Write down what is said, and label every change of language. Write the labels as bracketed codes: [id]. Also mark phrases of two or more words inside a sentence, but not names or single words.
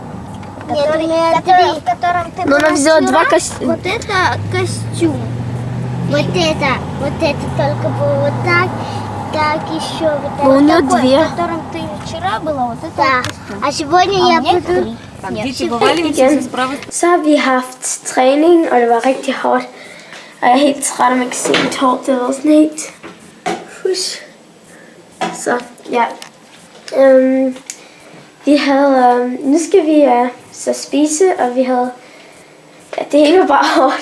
[ru] Нет, у меня три. В котором ты Но она была взяла вчера. два костюма. Вот это костюм. Вот это только было вот так еще вот Но у нее такой, две. в котором ты вчера была, вот это да. Костюм. А сегодня я буду... Так, дети бывали ведь Igen. справа. [da] Så har vi haft træning, og det var rigtig hårdt. Og jeg er helt træt, og man kan se mit hår, det var sådan helt... Hush. Så, ja. Vi havde... nu skal vi så spise, og vi havde... Ja, det hele var bare hårdt.